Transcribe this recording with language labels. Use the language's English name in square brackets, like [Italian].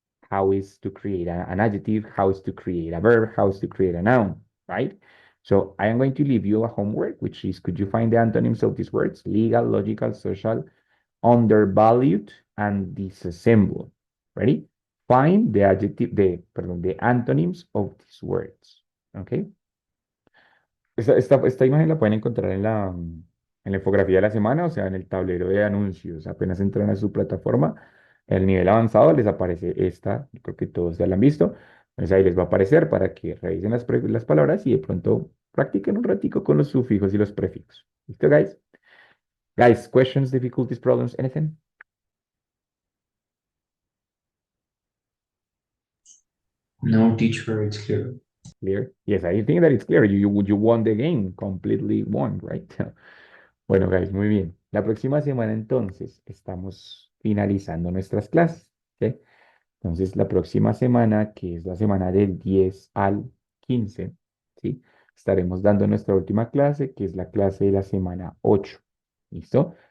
[English] How is to create an adjective, how is to create a verb, how is to create a noun, right? So I am going to leave you a homework, which is could you find the antonyms of these words? Legal, logical, social, undervalued, and disassembled. Ready? Find the adjective, the antonyms of these words. Okay? [Spanish] Esta imagen la pueden encontrar en la infografía de la semana, o sea, en el tablero de anuncios. Apenas entran a su plataforma, el nivel avanzado les aparece esta, yo creo que todos ya la han visto. Entonces ahí les va a aparecer para que revisen las palabras y de pronto practiquen un ratico con los sufijos y los prefijos. ¿Listo, guys? [English] Guys, questions, difficulties, problems, anything? No, teacher, it's clear. Clear? Yes, I think that it's clear. You won the game, completely won, right? [Spanish] Bueno, guys, muy bien. La próxima semana entonces estamos finalizando nuestras clases, ¿sí? Entonces, la próxima semana, que es la semana del 10 al 15, ¿sí? Estaremos dando nuestra última clase, que es la clase de la semana 8. ¿Listo?